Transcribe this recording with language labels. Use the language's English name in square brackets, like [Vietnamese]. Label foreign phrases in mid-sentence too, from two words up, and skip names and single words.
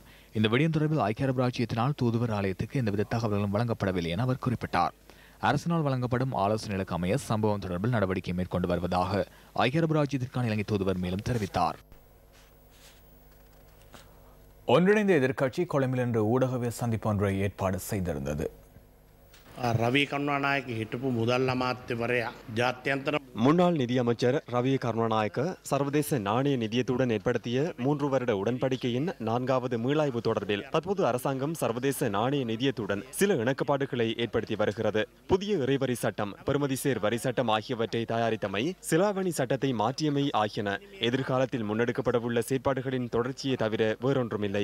[Tamil] இந்த விடயம் தொடர்பில் ஐக்கிய அரபு ராஜ்யத்தினால் தூதுவர் ஆலயத்துக்கு எந்தவித தகவல்களும் வழங்கப்படவில்லை என அவர் குறிப்பிட்டார். அரசினால் வழங்கப்படும் ஆலோசனைகளுக்கு அமைய சம்பவம் தொடர்பில் நடவடிக்கை மேற்கொண்டு வருவதாக ஐக்கிய அரபு ராஜ்யத்திற்கான இலங்கை தூதுவர் மேலும் தெரிவித்தார். ஒன்றிணைந்த எதிர்க்கட்சி கொழும்பில் இன்று ஊடகவியல் சந்திப்பு ஒன்றை ஏற்பாடு செய்திருந்தது. [Sinhala] රවී කරුණානායක හිටපු මුදල් අමාත්‍යවරයා ජාත්‍යන්තර [Tamil] முன்னாள் நிதியமைச்சர் ரவி கருணாநாயக்க சர்வதேச நாணய நிதியத்துடன் ஏற்படுத்திய 3 வருட உடன்படிக்கையின் 4வது மீளாய்வு தொடர்பில் தற்போது அரசாங்கம் சர்வதேச நாணய நிதியத்துடன் சில இணக்கப்பாடுகளை ஏற்படுத்தி வருகிறது. புதிய இறைவரி சட்டம், பெறுமதிசேர் வரி சட்டம் ஆகியவற்றை தயாரித்தமை, சிலாவணி சட்டத்தை மாற்றியமை ஆகியன எதிர்காலத்தில் முன்னெடுக்கப்படவுள்ள செயற்பாடுகளின் தொடர்ச்சியை தவிர வேறொன்றுமில்லை.